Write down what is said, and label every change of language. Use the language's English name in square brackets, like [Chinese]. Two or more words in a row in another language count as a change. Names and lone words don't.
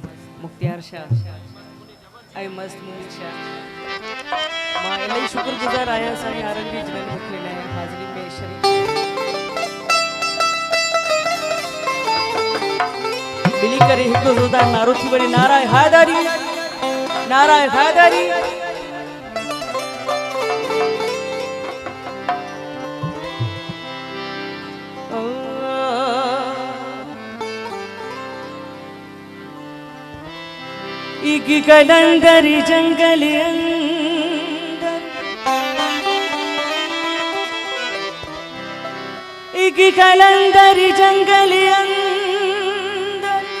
[Sindhi] मुख्तियार शाह ऐं मस्त मुनीर शाह मां इलाही शुक्रगुज़ार आहियां साईं यारनि जी जिन्हनि मूंखे हिन हाज़िरी में शरीक मिली करे हिकु ज़ोरदार नारो थी वञे नाराए हैदरी नाराए हैदरी। [Urdu] एक कलंदर जंगल अंदर एक कलंदर जंगल अंदर